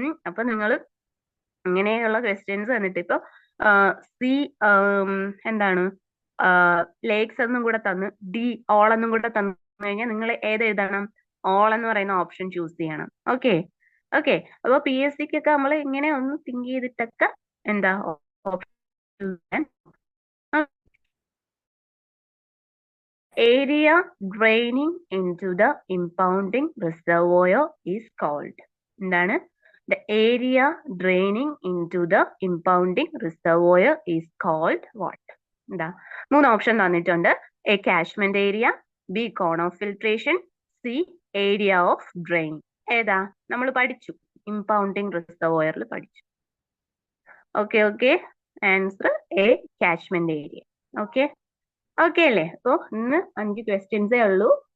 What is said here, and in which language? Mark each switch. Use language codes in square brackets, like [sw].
[ml] അപ്പൊ നിങ്ങൾ ഇങ്ങനെയുള്ള ക്വസ്റ്റ്യൻസ് വന്നിട്ട് ഇപ്പൊ സി എന്താണ് ലേക്സ് എന്നും കൂടെ തന്ന് ഡി ഓൾ എന്നും കൂടെ തന്നു കഴിഞ്ഞാൽ നിങ്ങൾ ഏത് എഴുതണം? ഓൾ എന്ന് പറയുന്ന ഓപ്ഷൻ ചൂസ് ചെയ്യണം. ഓക്കെ, അപ്പൊ PSCക്ക് ഒക്കെ നമ്മൾ ഇങ്ങനെ ഒന്ന് തിങ്ക് ചെയ്തിട്ടൊക്കെ എന്താ option. [en] Area draining into the impounding reservoir is called. എന്താണ്? The area draining into the impounding reservoir is called what? [ml] എന്താ? 3 ഓപ്ഷൻ തന്നിട്ടുണ്ട്. A catchment area, B cone of filtration, C area of drain. ഏതാ? നമ്മൾ പഠിച്ചു, ഇമ്പൗണ്ടിങ് റിസർവോയറിൽ പഠിച്ചു. Okay, answer A catchment area. Okay അല്ലേ? അപ്പോ ഇന്ന് 5 ക്വസ്റ്റ്യൻസേ ഉള്ളൂ.